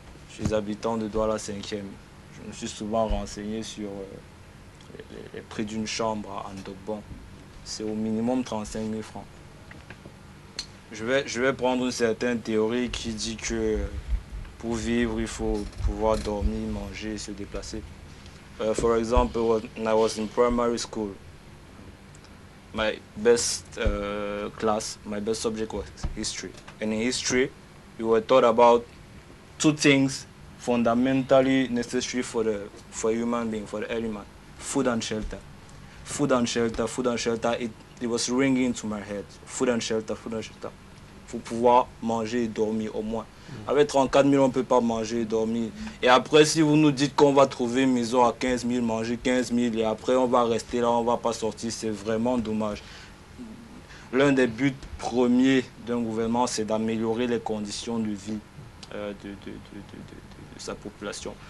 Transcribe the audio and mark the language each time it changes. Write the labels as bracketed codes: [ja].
[fr] Je suis habitant de Douala 5e. Je me suis souvent renseigné sur les prix d'une chambre à Ndobon. C'est au minimum 35 000 francs. Je vais prendre une certaine théorie qui dit que pour vivre, il faut pouvoir dormir, manger et se déplacer. [en] For example, when I was in primary school, my best class, my best subject was history. And in history, we were taught about two things fundamentally necessary for a human being, for the element: food and shelter. Food and shelter, food and shelter. It was ringing into my head. Food and shelter, food and shelter. [fr] Il faut pouvoir manger et dormir au moins. Avec 34 000, on ne peut pas manger et dormir. Et après, si vous nous dites qu'on va trouver une maison à 15 000, manger 15 000, et après on va rester là, on ne va pas sortir, c'est vraiment dommage. L'un des buts premiers d'un gouvernement, c'est d'améliorer les conditions de vie de sa population.